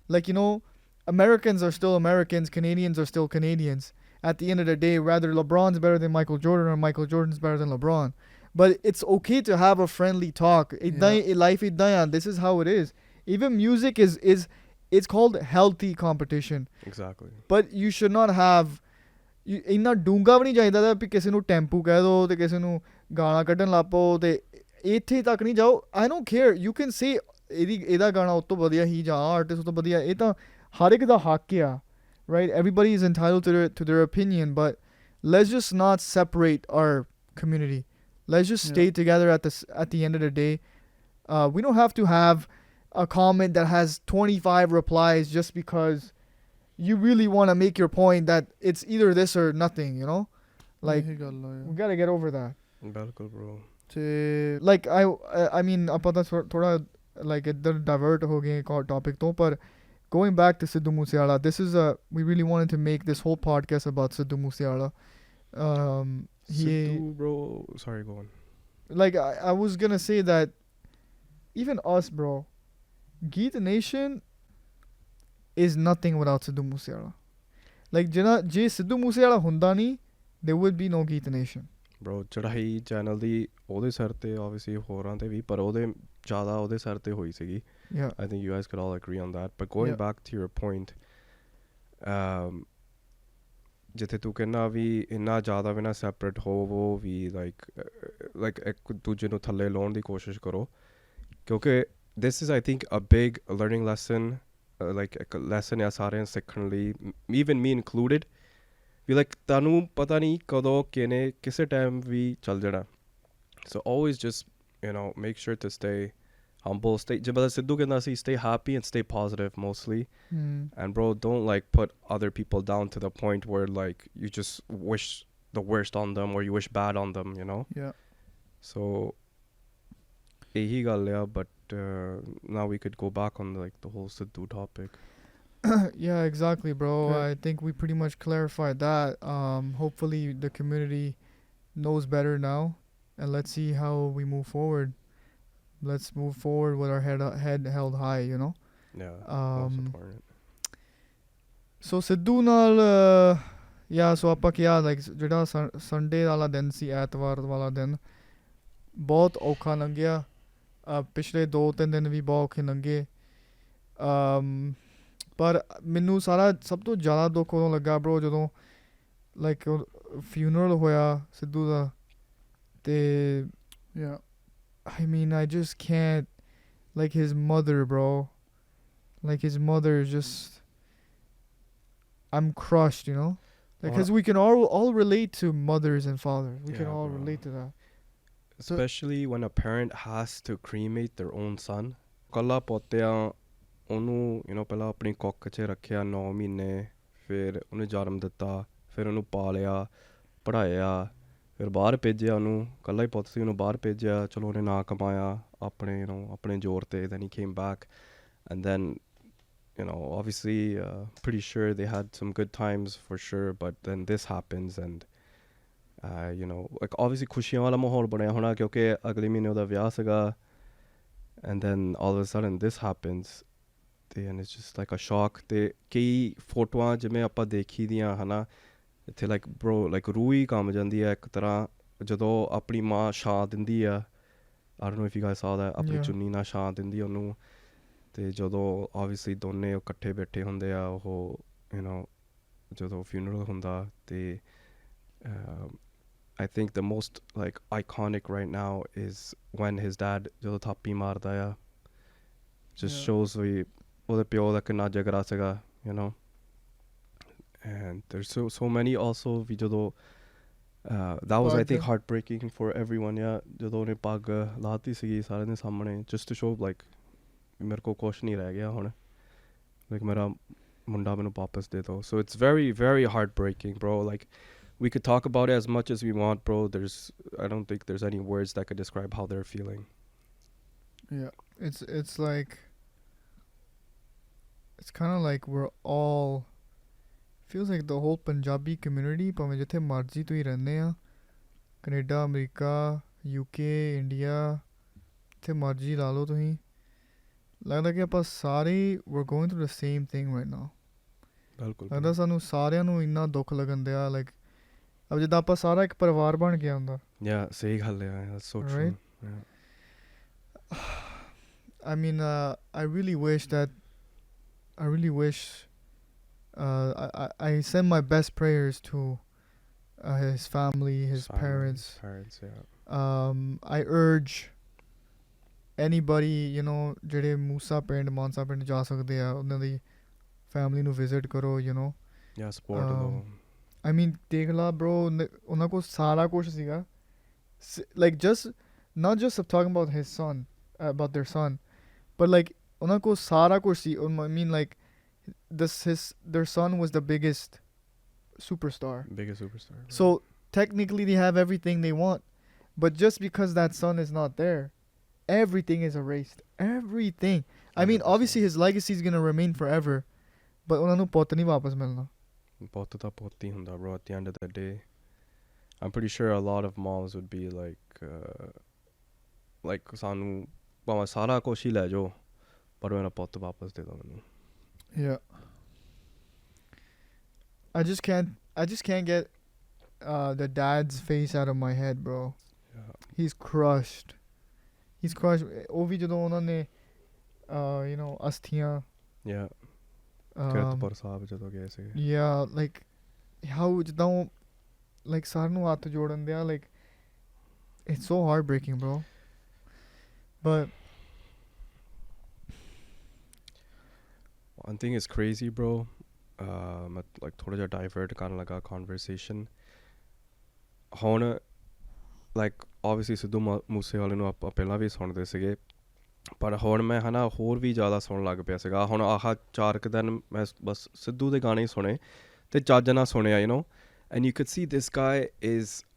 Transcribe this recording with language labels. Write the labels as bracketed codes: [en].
[en] Like, you know, Americans are still Americans, Canadians are still Canadians. At the end of the day, whether LeBron's better than Michael Jordan or Michael Jordan's better than LeBron. But it's okay to have a friendly talk. Life this is how it is. Even music is it's called healthy competition. Exactly. But you should not have [pa] ਇੰਨਾ ਡੂੰਘਾ ਵੀ ਨਹੀਂ ਚਾਹੀਦਾ ਤਾਂ ਵੀ ਕਿਸੇ ਨੂੰ tempo ਕਹਿ ਦਿਓ ਤੇ ਕਿਸੇ ਨੂੰ ਗਾਣਾ ਕੱਢਣ ਲੱਗ ਪਓ ਤੇ ਇੱਥੇ ਤੱਕ ਨਹੀਂ ਜਾਓ. [en] I don't care, you can say [pa] ਇਹਦਾ ਗਾਣਾ ਉਹ ਤੋਂ ਵਧੀਆ ਹੀ ਜਾਂ ਆਰਟਿਸਟ ਉਹ ਤੋਂ ਵਧੀਆ. ਇਹ ਤਾਂ ਹਰ ਇੱਕ ਦਾ ਹੱਕ ਆ, right? [en] Everybody is entitled to their opinion, but let's just not separate our community. Let's just stay together at the end of the day. We don't have to have a comment that has 25 replies just because you really want to make your point that it's either this or nothing, you know? Like, we gotta get over that. [pa] Bilkul, bro. [en] Like, I mean, [pa] ਆਪਾਂ ਤਾਂ ਥੋੜਾ [en] like ਇੱਧਰ divert [pa] ਹੋ ਗਏ [en] topic ਤੋਂ, ਪਰ going back to Sidhu Moosewala, we really wanted to make this whole podcast about Sidhu Moosewala. Sidhu, bro, sorry, go on. Like, I was gonna say that even us, bro, Geet Nation is nothing without Sidhu Moosewala. Like, ਜੇ Sidhu Moosewala [pa] ਹੁੰਦਾ ਨਹੀਂ, [en] there would be no Geet Nation. [pa] Bro, ਚੜਾਈ channel ਦੀ ਉਹਦੇ ਸਿਰ ਤੇ obviously ਹੋਰਾਂ ਤੇ ਵੀ, ਪਰ ਉਹਦੇ ਜ਼ਿਆਦਾ ਉਹਦੇ ਸਿਰ ਤੇ ਹੋਈ ਸੀਗੀ. [en] Yeah. I think you guys could all agree on that. But going back to your point, [pa] ਜਿੱਥੇ ਤੂੰ ਕਹਿੰਦਾ ਵੀ ਇੰਨਾ ਜ਼ਿਆਦਾ ਵੀ ਨਾ ਸੈਪਰੇਟ ਹੋਵੋ ਵੀ like ਇੱਕ ਦੂਜੇ ਨੂੰ ਥੱਲੇ ਲਾਉਣ ਦੀ ਕੋਸ਼ਿਸ਼ ਕਰੋ, ਕਿਉਂਕਿ [en] this is I think a big learning lesson. [pa] Like ਇੱਕ ਲੈਸਨ ਆ ਸਾਰਿਆਂ ਸਿੱਖਣ ਲਈ, [en] even me included, [pa] ਵੀ like ਤੁਹਾਨੂੰ ਪਤਾ ਨਹੀਂ ਕਦੋਂ ਕਿਨੇ ਕਿਸੇ ਟਾਈਮ ਵੀ ਚੱਲ ਜਾਣਾ. [en] So always just, you know, make sure to stay humble, [pa] ਜਿਵੇਂ ਸਿੱਧੂ ਕਹਿੰਦਾ ਸੀ, [en] stay happy and stay positive mostly. And bro, don't like put other people down to the point where like you just wish the worst on them or you wish bad on them, you know? Yeah. So [pa] ਇਹੀ ਗੱਲ ਆ, [en] but now we could go back on like the whole Sidhu topic. Yeah, exactly, bro. Yeah. I think we pretty much clarified that. Hopefully the community knows better now, and let's see how we move forward. Let's move forward with our head held high, you know. Yeah, most important. [pa] So Sidhu ਨਾਲ yeah, so ਆਪਾਂ ਕਿਹਾ like ਜਿਹੜਾ Sunday ਵਾਲਾ ਦਿਨ ਸੀ, ਐਤਵਾਰ ਵਾਲਾ ਦਿਨ ਬਹੁਤ ਔਖਾ ਲੰਘਿਆ. ਪਿਛਲੇ 2-3 ਦਿਨ ਵੀ ਬਹੁਤ ਔਖੇ ਲੰਘੇ. ਪਰ ਮੈਨੂੰ ਸਭ ਤੋਂ ਜ਼ਿਆਦਾ ਦੁੱਖ ਉਦੋਂ ਲੱਗਾ ਬਰੋ ਜਦੋਂ ਲਾਈਕ ਫਿਊਨਰਲ ਹੋਇਆ ਸਿੱਧੂ ਦਾ, [en] ਤੇ I mean, I just can't, like his mother, bro, like his mother is just, I'm crushed, you know, like because we can all relate to mothers and fathers. We can all relate to that. Especially when a parent has to cremate their own son. [pa] ਕੱਲਾ ਪੋਤਿਆਂ ਉਹਨੂੰ you know ਪਹਿਲਾਂ ਆਪਣੀ ਕੁੱਖ 'ਚ ਰੱਖਿਆ 9 ਮਹੀਨੇ, ਫਿਰ ਉਹਨੇ ਜਨਮ ਦਿੱਤਾ, ਫਿਰ ਉਹਨੂੰ ਪਾਲਿਆ ਪੜ੍ਹਾਇਆ, ਫਿਰ ਬਾਹਰ ਭੇਜਿਆ ਉਹਨੂੰ, ਕੱਲਾ ਹੀ ਪੁੱਤ ਸੀ, ਉਹਨੂੰ ਬਾਹਰ ਭੇਜਿਆ, ਚਲੋ ਉਹਨੇ ਨਾ ਕਮਾਇਆ ਆਪਣੇ you know ਆਪਣੇ ਜ਼ੋਰ 'ਤੇ, [en] then he came back, and then you know obviously pretty sure they had some good times for sure, but then this happens and you know like obviously [pa] ਖੁਸ਼ੀਆਂ ਵਾਲਾ ਮਾਹੌਲ ਬਣਿਆ ਹੋਣਾ ਕਿਉਂਕਿ ਅਗਲੇ ਮਹੀਨੇ ਉਹਦਾ ਵਿਆਹ ਸੀਗਾ, [en] and then all of a sudden this happens, and it's just like a shock. [pa] ਤੇ ਕਈ ਫੋਟੋਆਂ ਜਿਵੇਂ ਆਪਾਂ ਦੇਖੀ ਦੀਆਂ ਹੈ ਨਾ ਇੱਥੇ like bro like ਰੂਹ ਹੀ ਕੰਬ ਜਾਂਦੀ ਹੈ ਇੱਕ ਤਰ੍ਹਾਂ ਜਦੋਂ ਆਪਣੀ ਮਾਂ ਛਾਂ ਦਿੰਦੀ ਆ. [en] I don't know if you guys saw that, [pa] ਆਪਣੀ ਚੁੰਨੀ ਨਾਲ ਛਾਂ ਦਿੰਦੀ ਉਹਨੂੰ, ਤੇ ਜਦੋਂ obviously ਦੋਨੇ ਇਕੱਠੇ ਬੈਠੇ ਹੁੰਦੇ ਆ ਉਹ you know ਜਦੋਂ funeral ਹੁੰਦਾ. [en] ਤੇ I think the most like iconic right now is when his dad [pa] ਜਦੋਂ ਥਾਪੀ ਮਾਰਦਾ ਆ, [en] just shows [pa] ਵੀ ਉਹਦੇ ਪਿਓ ਦਾ ਕਿੰਨਾ ਜਗਰਾ ਸੀਗਾ, [en] you know. And there's so many also [pa] ਵੀ ਜਦੋਂ [en] that was I think heartbreaking for everyone. [pa] ਜਦੋਂ ਉਹਨੇ ਪੱਗ ਲਾਤੀ ਸੀਗੀ ਸਾਰਿਆਂ ਦੇ ਸਾਹਮਣੇ, [en] just to show like [pa] ਮੇਰੇ ਕੋਲ ਕੁਛ ਨਹੀਂ ਰਹਿ ਗਿਆ ਹੁਣ, like ਮੇਰਾ ਮੁੰਡਾ ਮੈਨੂੰ ਵਾਪਸ ਦੇ ਦਿਓ. [en] So it's very very heartbreaking, bro. Like we could talk about it as much as we want, bro. I don't think there's any words that could describe how they're feeling. Yeah, it's like it's kind of like we're all feels like the whole Punjabi community [pa] ਭਾਵੇਂ ਜਿੱਥੇ ਮਰਜ਼ੀ ਤੁਸੀਂ ਰਹਿੰਦੇ ਆ Canada America UK India ਜਿੱਥੇ ਮਰਜ਼ੀ ਲਾ ਲਓ ਤੁਸੀਂ ਲੱਗਦਾ ਕਿ ਆਪਾਂ ਸਾਰੇ [en] we're going through the same thing right now [pa] ਬਿਲਕੁਲ ਲੱਗਦਾ ਸਾਨੂੰ ਸਾਰਿਆਂ ਨੂੰ ਇੰਨਾ ਦੁੱਖ ਲੱਗਣ ਦਿਆ ਲਾਈਕ ਅਬ ਜਿੱਦਾਂ ਆਪਾਂ ਸਾਰਾ ਇੱਕ ਪਰਿਵਾਰ ਬਣ ਗਿਆ ਹੁੰਦਾ ਯਾ ਸਹੀ ਗੱਲ ਹੈ [en] that's so true yeah. I mean I really wish I send my best prayers to his family, his parents yeah. I urge anybody you know [pa] ਜਿਹੜੇ ਮੂਸਾ ਪਿੰਡ ਮਾਨਸਾ ਪਿੰਡ ਜਾ ਸਕਦੇ ਆ ਉਹਨਾਂ ਦੀ ਫੈਮਿਲੀ ਨੂੰ ਵਿਜ਼ਿਟ ਕਰੋ you know [en] yeah support them I mean [pa] ਦੇਖ ਲਾ [en] bro [pa] ਉਹਨਾਂ ਕੋਲ ਸਾਰਾ ਕੁਝ ਸੀਗਾ [en] like just not just talking about his son about their son but like [pa] ਉਹਨਾਂ ਕੋਲ ਸਾਰਾ ਕੁਝ ਸੀ [en] I mean like their son was the biggest superstar so technically they have everything they want but just because that son is not there everything is erased everything I mean obviously his legacy is going to remain forever but [pa] ਉਹਨਾਂ ਨੂੰ ਪੁੱਤ ਨਹੀਂ ਵਾਪਸ ਮਿਲਣਾ ਪੁੱਤ ਤਾਂ ਪੁੱਤ ਹੀ ਹੁੰਦਾ [en] bro at the end of the day I'm pretty sure a lot of moms would be like [pa] ਸਾਨੂੰ ਭਾਵੇਂ ਸਾਰਾ ਕੁਛ ਹੀ ਲੈ ਜਾਓ ਪਰ ਮੇਰਾ ਪੁੱਤ ਵਾਪਸ ਦੇ ਦਿਓ ਮੈਨੂੰ [en] yeah I just can't get the dad's face out of my head bro yeah. he's crushed [pa] ਉਹ ਵੀ ਜਦੋਂ ਉਹਨਾਂ ਨੇ you know ਅਸਥੀਆਂ yeah Kiratpur Sahib ਜਦੋਂ ਗਏ ਸੀ [en] yeah like how ਜਿੱਦਾਂ like [pa] ਸਾਰਿਆਂ ਨੂੰ ਹੱਥ ਜੋੜਨ ਦਿਆ [en] like it's so heartbreaking bro but one thing is crazy bro [pa] ਮੈਂ like ਥੋੜਾ ਜਿਹਾ divert ਕਰਨ ਲੱਗਾ conversation ਹੁਣ like obviously ਸਿੱਧੂ ਮੂਸੇਵਾਲੇ ਨੂੰ ਆਪਾਂ ਪਹਿਲਾਂ ਵੀ ਸੁਣਦੇ ਸੀਗੇ ਪਰ ਹੁਣ ਮੈਂ ਹੈ ਨਾ ਹੋਰ ਵੀ ਜ਼ਿਆਦਾ ਸੁਣਨ ਲੱਗ ਪਿਆ ਸੀਗਾ ਹੁਣ ਆਹ 4 ਕੁ ਦਿਨ ਮੈਂ ਬਸ ਸਿੱਧੂ ਦੇ ਗਾਣੇ ਹੀ ਸੁਣੇ ਅਤੇ ਚੱਜ ਨਾਲ ਸੁਣਿਆ [en] you know and you could see this guy is